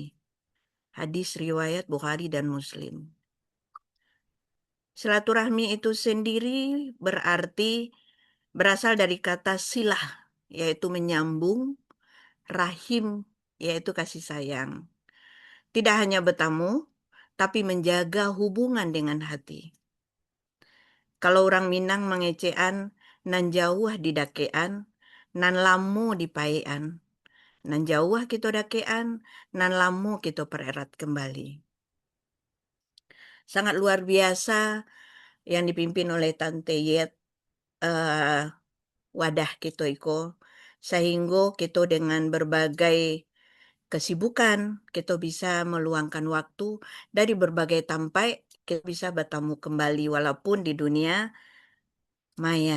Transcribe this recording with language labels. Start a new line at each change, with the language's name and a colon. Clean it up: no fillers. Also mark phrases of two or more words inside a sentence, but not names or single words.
Indonesian: Hadis riwayat Bukhari dan Muslim. Silaturahmi itu sendiri berasal dari kata silah, yaitu menyambung, rahim, yaitu kasih sayang. Tidak hanya bertamu, tapi menjaga hubungan dengan hati.
Minangkabau: Kalau orang Minang mengecean, nan jauh di dakean, nan lamu di paean. Nan jauh kita dakean, nan lamu kita pererat kembali.
Indonesian: Sangat luar biasa yang dipimpin oleh Tante Yet, wadah kita iko, sehingga kita dengan berbagai kesibukan kita bisa meluangkan waktu dari berbagai tampai, kita bisa bertemu kembali walaupun di dunia maya.